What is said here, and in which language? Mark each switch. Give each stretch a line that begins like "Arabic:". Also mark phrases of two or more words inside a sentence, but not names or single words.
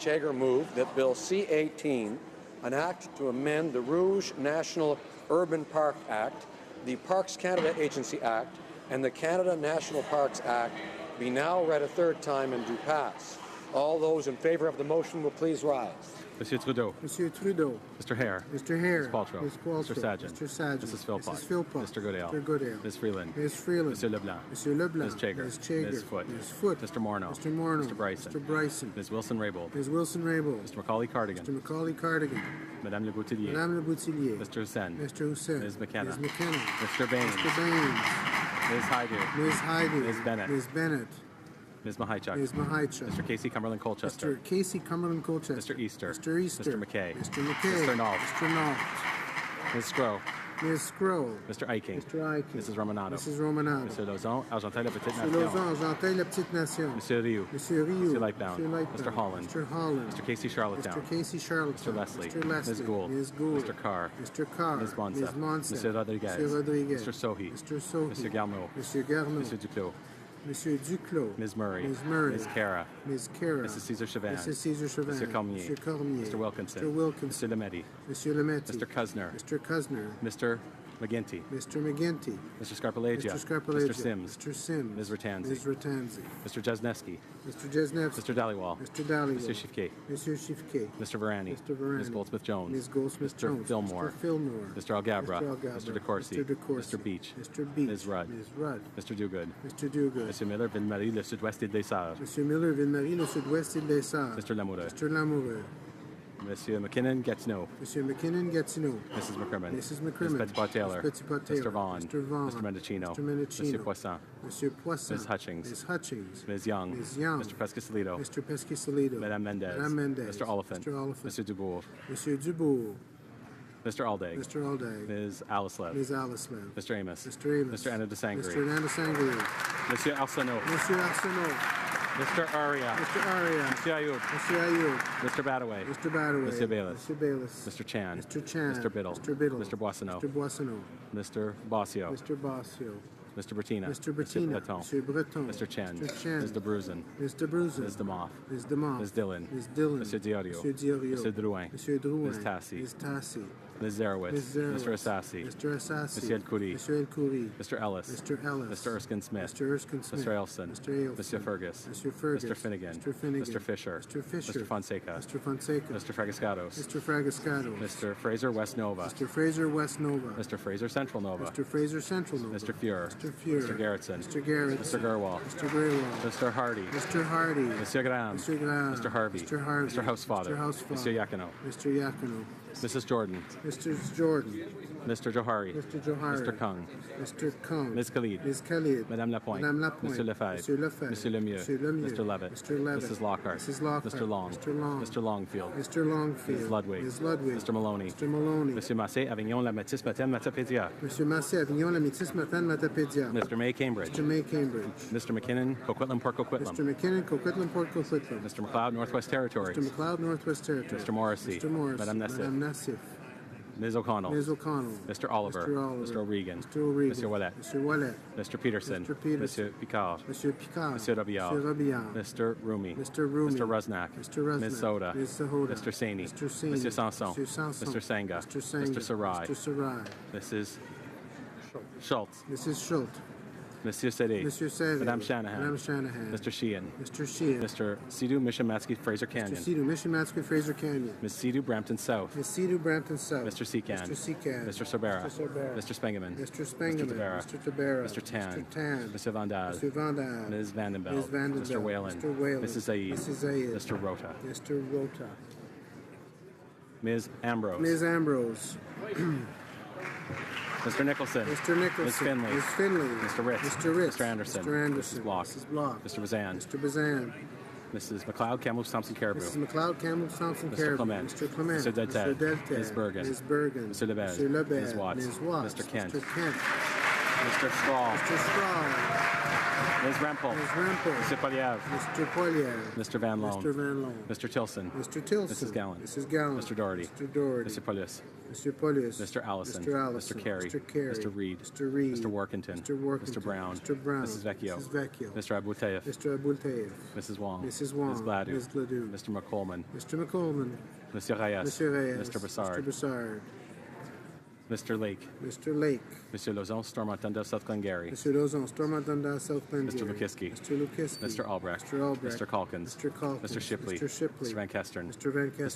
English: Chager, moved that Bill C-18, an act to amend the Rouge National Urban Park Act, the Parks Canada Agency Act, and the Canada National Parks Act, be now read a third time and do pass. All those in favor of the motion will please rise. Monsieur Trudeau. Monsieur Trudeau. Mr. Hare. Mr. Hare. Ms. Qualtrough. Ms. Qualtrough. Mr. Sajjan. Mr. Sajjan. Mrs. Philpott. Mrs. Philpott. Mr. Goodale. Mr. Goodale. Ms. Freeland. Ms. Freeland. Monsieur Leblanc. Monsieur Leblanc. Ms. Chager. Ms. Chager. Ms. Foote. Ms. Foote. Mr. Morneau. Mr. Morneau. Mr. Bryson. Mr. Bryson. Ms. Wilson-Raybould. Ms. Wilson-Raybould. Mr. Macaulay-Cardigan. Mr. Macaulay-Cardigan. Madame Le Boutillier. Madame Le Boutillier. Mr. Hussain. Mr. Hussain. Ms. McKenna. Ms. McKenna. Mr. Baines. Mr. Baines. Ms. Hyde. Ms. Hyde. Ms. Bennett. Ms. Bennett. Ms. Mahichuk. Ms. Mahichuk. Mr. Casey Cumberland Colchester. Mr. Casey Cumberland Colchester. Mr. Easter. Mr. Easter. Mr. McKay. Mr. McKay. Mr. Nault. Mr. Nault. Ms. Scrow. Ms. Scrow. Mr. Eiking. Mr. Eiking. Mrs. Romanato. Mrs. Romanato. Monsieur Lauzon, Argenteuil, La Petite Monsieur Nation. Lauzon, Argenteuil, La Petite Nation. Monsieur Rioux. Monsieur Rioux. Monsieur Lightbound. Monsieur Lightbound. Mr. Holland. Mr. Holland. Mr. Casey Charlottetown. Mr. Casey Charlottetown. Mr. Leslie. Mr. Leslie. Ms. Gould. Ms. Gould. Mr. Carr. Mr. Carr. Ms. Monsef. Ms. Monsef. Monsieur Rodriguez. Monsieur Rodriguez. Mr. Sohi. Mr. Sohi. Monsieur Garneau. Monsieur Garneau. Monsieur Duclos. Monsieur Duclos. Ms. Murray. Ms. Murray. Ms. Cara. Ms. Cara. Mrs. Caesar Chauvin. Mrs. Caesar Chauvin. Monsieur Cormier. Monsieur Cormier. Mr. Wilkinson. Mr. Wilkinson. Mr. Lemaitre. Monsieur Lemaitre. Mr. Cuzner. Mr. Cuzner. Mr. McGinty. Mr. McGinty. Mr. Scarpalagia. Mr. Scarpalagia. Mr. Sims. Mr. Sims. Ms. Ratanzi. Ms. Ratanzi. Mr. Jesneski. Mr. Jesnevsky. Mr. Dhaliwal. Mr. Dhaliwal. Monsieur Chiffquet. Monsieur Chiffquet. Mr. Varani. Mr. Varani. Ms. Goldsmith-Jones. Ms. Goldsmith-Jones. Mr. Fillmore. Mr. Fillmore. Mr. Algabra. Mr. Algabra. Mr. DeCourcy. Mr. DeCourcy. Mr. Beach. Mr. Beach. Ms. Rudd. Ms. Rudd. Mr. Duguid. Mr. Duguid. Monsieur Miller, Ville-Marie, le Sud-Ouest et des Sœurs. Monsieur Miller, Ville-Marie, le Sud-Ouest et des Sœurs. Mr. Lamoureux. Mr. Lamoureux. Monsieur McKinnon, Gatineau. Monsieur McKinnon, Gatineau. Mrs. McCrimmon. Mrs. McCrimmon. Ms. Petitpas-Taylor. Ms. Petitpas-Taylor. Mr. Vaughn. Mr. Vaughn. Mr. Mendocino. Mr. Mendocino. Monsieur Poisson. Monsieur Poisson. Ms. Hutchings. Ms. Hutchings. Ms. Young. Ms. Young. Mr. Pescasolido. Mr. Pescasolido. Madame Mendez. Madame Mendez. Mr. Oliphant. Mr. Oliphant. Monsieur Dubourg. Monsieur Dubourg. Mr. Aldag. Mr. Aldag. Ms. Alislev. Ms. Alislev. Mr. Amos. Mr. Amos. Mr. Anna de Sangre. Mr. Anna Sangre. Monsieur Arsenault. Monsieur Arsenault. Mr. Aria. Mr. Aria. Monsieur Ayoub. Monsieur Ayoub. Mr. Badaway. Mr. Badaway. Monsieur Bayless. Mr. Bayless. Mr. Chan. Mr. Chan. Mr. Biddle. Mr. Biddle. Mr. Boissonneau. Mr. Boissonneau. Mr. Bossio. Mr. Bossio. Mr. Bertina. Mr. Bertina. Mr. Breton. Monsieur Breton. Mr. Chen. Mr. Chen. Ms. de Bruzen. Ms. de Bruzen. Ms. DeMoff. Ms. DeMoff. Ms. Dillon. Ms. Dillon. Monsieur Diorio. Monsieur Diorio. Monsieur Drouin. Monsieur Drouin. Ms. Tassi. Ms. Tassi. Ms. Zarowitz. Ms. Zarowitz. Mr. Assassi. Mr. Assassi. Monsieur El Khoury. Monsieur El Khoury. Mr. Ellis. Mr. Ellis. Mr. Erskine Smith. Mr. Erskine Smith. Mr. Elson. Mr. Ailson. Monsieur Fergus. Monsieur Fergus. Mr. Finnegan. Mr. Finnegan. Mr. Fisher. Mr. Fisher. Mr. Fonseca. Mr. Fonseca. Mr. Fragascados. Mr. Fragascados. Mr. Fraser West Nova. Mr. Fraser West Nova. Mr. Fraser Central Nova. Mr. Fraser Central Nova. Mr. Fuhrer. Mr. Fuhrer. Mr. Garrettson. Mr. Garrett. Mr. Gerwall. Mr. Grewal. Mr. Hardy. Mr. Hardy. Monsieur Graham. Mr. Graham. Mr. Harvey. Mr. Harvey. Mr. Housefather. Mr. Housefather. Monsieur Yakino. Mr. Yakino. Mrs. Jordan. Mr. Jordan. Mr. Johari. Mr. Johari. Mr. Kung. Mr. Kung. Ms. Khalid. Ms. Khalid. Madame Lapointe. Madame Lapointe. Monsieur Lefebvre. Monsieur Lefebvre. Monsieur Lemieux. Monsieur Lemieux. Mr. Levitt. Mr. Levitt. Mrs. Lockhart. Mrs. Lockhart. Mr. Long. Mr. Long. Mr. Longfield. Mr. Longfield. Ms. Ludwig. Ms. Ludwig. Mr. Maloney. Mr. Maloney. Monsieur Massé, Avignon, La Métis, Matin, Matapédia. Monsieur Massé, Avignon, La Métis, Matin, Matapédia. Mr. May, Cambridge. Mr. May, Cambridge. Mr. McKinnon, Coquitlam, Port Coquitlam. Mr. McKinnon, Coquitlam, Port Coquitlam. Mr. McLeod, Northwest Territories. Mr. McLeod, Northwest Territories. Mr. Morrissey. Mr. Morrissey. Madame Nassif. Madame Nassif. Ms. O'Connell. Ms. O'Connell. Mr. Oliver. Mr. Oliver. Mr. O'Regan. Mr. O'Regan. Mr. Wallet. Mr. Wallet. Mr. Peterson. Mr. Peterson. Monsieur Picard. Monsieur Picard. Monsieur Robillard. Monsieur Robillard. Mr. Rumi. Mr. Rumi. Mr. Rusnak. Mr. Rusnak. Ms. Soda. Ms. Sohoda. Mr. Saini. Mr. Saini. Monsieur Sanson. Monsieur Sanson. Mr. Sanga. Mr. Sanga. Mr. Sarai. Mr. Sarai. Mrs. Schultz. Mrs. Schultz. Monsieur Sede. Monsieur Sede. Madame Shanahan. Madame Shanahan. Mr. Sheehan. Mr. Sheehan. Mr. Sidhu Mishimatsky Fraser Canyon. Mr. Sidhu Mishimatsky Fraser Canyon. Ms. Sidhu Brampton South. Ms. Sidhu Brampton South. Mr. Secan. Mr. Secan. Mr. Sorbera. Mr. Sorbera. Mr. Spengeman. Mr. Spengeman. Mr. Tabera. Mr. Tabera. Mr. Tan. Mr. Tan. Mr. Van Dal. Mr. Van Dal. Ms. Vandenbelt. Ms. Vandenbelt. Mr. Whalen. Mr. Whalen. Mrs. Zaid. Mrs. Zaid. Mr. Rota. Mr. Rota. Ms. Ambrose. Ms. Ambrose. Mr. Nicholson. Mr. Nicholson. Ms. Finley. Ms. Finley. Mr. Ritz. Mr. Ritz. Mr. Anderson. Mr. Anderson. Mrs. Block. Mrs. Block. Mr. Bazan. Mr. Bazan. Mrs. McLeod, Kamloops, Thompson, Caribou. Mrs. McLeod, Kamloops, Thompson, Mr. Caribou. Clement. Mr. Clement. Mr. Delted. Mr. Delted. Ms. Bergen. Ms. Bergen. Mr. Lebed. Mr. Lebed. Ms. Watts. Ms. Watts. Mr. Kent. Mr. Kent. Mr. Straw. Mr. Straw. Ms. Rempel. Ms. Rempel. Mr. Poliev. Mr. Poliev. Mr. Van Loan. Mr. Van Loan. Mr. Tilson. Mr. Tilson. Mrs. Gallant. Mrs. Gallant. Mr. Doherty. Mr. Doherty. Mr. Polius. Mr. Polius. Mr. Allison. Mr. Allison. Mr. Carey. Mr. Carey. Mr. Reed. Mr. Reed. Mr. Workington. Mr. Workington. Mr. Brown. Mr. Brown. Mrs. Vecchio. Mrs. Vecchio. Mr. Abultayev. Mr. Abultayev. Mrs. Wong. Mrs. Wong. Ms. Gladu. Ms. Gladu. Mr. McColeman. Mr. McColeman. Monsieur Reyes. Mr. Reyes. Mr. Broussard. Mr. Broussard. Mr. Lake. Mr. Lake. Monsieur Lozon, Stormont, Dundas, South Glengarry. Mr. Lozon, Stormont, Dundas, South Glengarry. Mr. Lukiski. Mr. Lukiski. Mr. Albrecht. Mr. Albrecht. Mr. Calkins. Mr. Calkins. Mr. Shipley. Mr. Shipley. Mr. Van Kestern. Mr. Van Kestern.